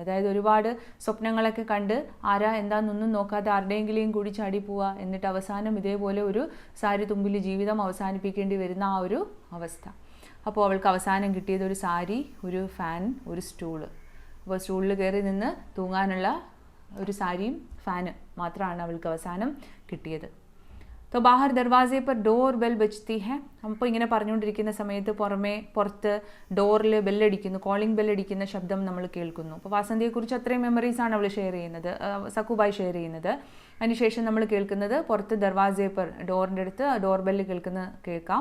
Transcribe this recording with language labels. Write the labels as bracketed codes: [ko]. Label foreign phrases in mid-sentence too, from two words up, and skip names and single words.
[ml] അതായത് ഒരുപാട് സ്വപ്നങ്ങളൊക്കെ കണ്ട് ആരാ എന്താണെന്നൊന്നും നോക്കാതെ ആരുടെയെങ്കിലും കൂടി ചാടി പോവുക, എന്നിട്ട് അവസാനം ഇതേപോലെ ഒരു സാരി തുമ്പിൽ ജീവിതം അവസാനിപ്പിക്കേണ്ടി വരുന്ന ആ ഒരു അവസ്ഥ. അപ്പോൾ അവൾക്ക് അവസാനം കിട്ടിയത് ഒരു സാരി, ഒരു ഫാൻ, ഒരു സ്റ്റൂള്. അപ്പോൾ സ്റ്റൂളിൽ കയറി നിന്ന് തൂങ്ങാനുള്ള ഒരു സാരിയും ഫാന് മാത്രമാണ് അവൾക്ക് അവസാനം കിട്ടിയത്. [hi] तो बाहर दरवाजे पर [en] door bell [hi] बजती है. [ml] അപ്പോൾ ഇങ്ങനെ പറഞ്ഞുകൊണ്ടിരിക്കുന്ന സമയത്ത് പുറത്ത് ഡോറിൽ ബെല്ലടിക്കുന്നു, കോളിംഗ് ബെല്ലടിക്കുന്ന ശബ്ദം നമ്മൾ കേൾക്കുന്നു. അപ്പോൾ വാസന്തിയെക്കുറിച്ച് അത്രയും മെമ്മറീസാണ് അവൾ ഷെയർ ചെയ്യുന്നത്, സക്കുബായി ഷെയർ ചെയ്യുന്നത്. അതിനുശേഷം നമ്മൾ കേൾക്കുന്നത് പുറത്ത് [hi] दरवाज़े पर, [ml] ഡോറിൻ്റെ അടുത്ത് [en] door bell [ml] കേൾക്കാം.